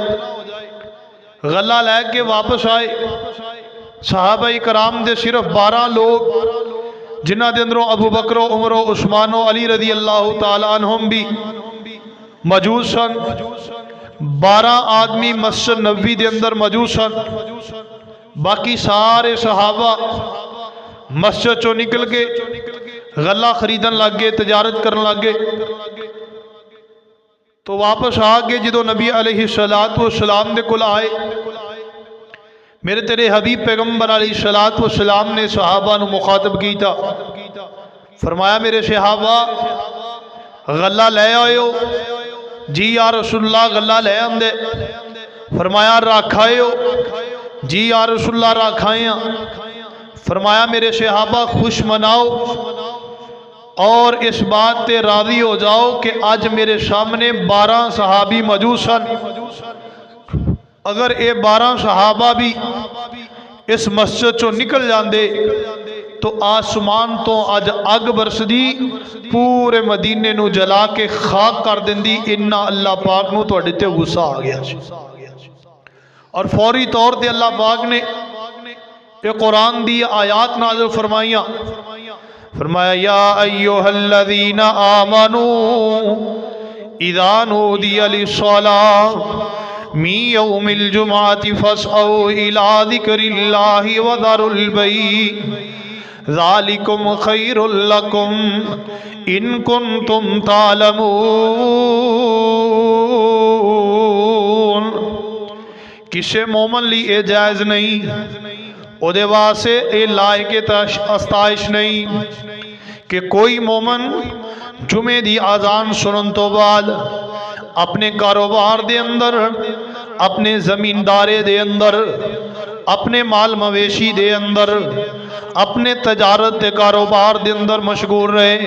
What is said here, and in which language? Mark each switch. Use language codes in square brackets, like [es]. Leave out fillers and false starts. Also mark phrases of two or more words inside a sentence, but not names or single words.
[pa] غلہ لے کے واپس آئے، صحابہ کرام دے صرف 12 لوگ، جنہ دے اندروں ابو بکر و عمر و عثمان و علی رضی اللہ تعالی عنہم بھی موجود سن، 12 آدمی مسجد نبوی دے اندر موجود سن، باقی سارے صحابہ مسجد چو نکل کے غلہ خریدن لگ گئے، تجارت کرن لگ گئے۔ تو واپس آگے جدو نبی علیہ السلام دے کل آئے، میرے تیرے حبیب پیغمبر علیہ السلام نے صحابہ نو مخاطب کی تھا، فرمایا میرے صحابہ غلہ لے آیو. جی یا رسول اللہ غلہ لے آندے. فرمایا رکھ آیو۔ جی یا رسول اللہ رکھ آئے. [ur] فرمایا میرے صحابہ خوش مناؤ اور اس بات پہ راضی ہو جاؤ کہ آج میرے سامنے 12 صحابی موجود سن. [pa] اگر یہ 12 صحابہ بھی اس مسجد چوں نکل جاتے تو آسمان توں اج اگ برسدی، پورے مدینے نوں جلا کے خاک کر دیندی. انا اللہ پاک نوں تہاڈے تے غصہ آ گیا. اور فوری طور پر اللہ پاک نے یہ قرآن دی آیات نازل فرمائیاں. [ar] فرمایا يا أيها الذين آمنوا إذا نودي للصلاة من يوم الجمعة فاسعوا إلى ذكر الله وذروا البيع ذلكم خير لكم إن كنتم تعلمون. [pa] کسے مومن لئی اے جائز نہیں، اوہدے واسطے اے لائق ستائش نہیں کہ کوئی مومن جمعے دی اذان سنن توں بعد اپنے کاروبار دے اندر، اپنے زمیندارے دے اندر، اپنے مال مویشی دے اندر، اپنے تجارت دے کاروبار دے اندر مشغول رہے.